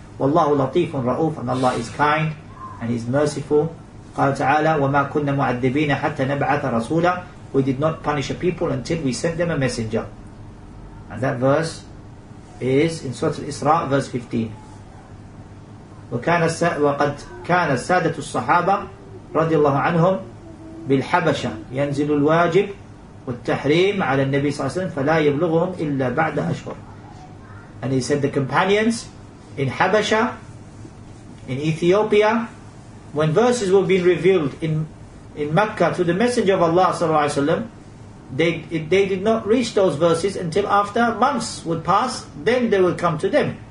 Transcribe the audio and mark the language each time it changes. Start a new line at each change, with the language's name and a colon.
Arabic: وَاللَّهُ لَطِيفٌ رَؤُوفٌ,
English: and Allah is kind and is merciful.
Arabic: قال تعالى وَمَا كُنَّ مُعَذِّبِينَ حَتَّى نَبْعَثَ رَسُولًا.
English: We did not punish a people until we sent them a messenger. And that verse is in Surah Al-Isra, verse 15.
Arabic: وقد كان السادة الصحابة رضي الله عنهم بالحبشة ينزل الواجب والتحريم على النبي صلى الله عليه وسلم فلا يبلغهم إلا بعد أشهر.
English: And he said the companions in Habasha, in Ethiopia, when verses were being revealed in Mecca to the Messenger of Allah sallallahu alaihi wasallam, they did not reach those verses until after months would pass, then they will come to them.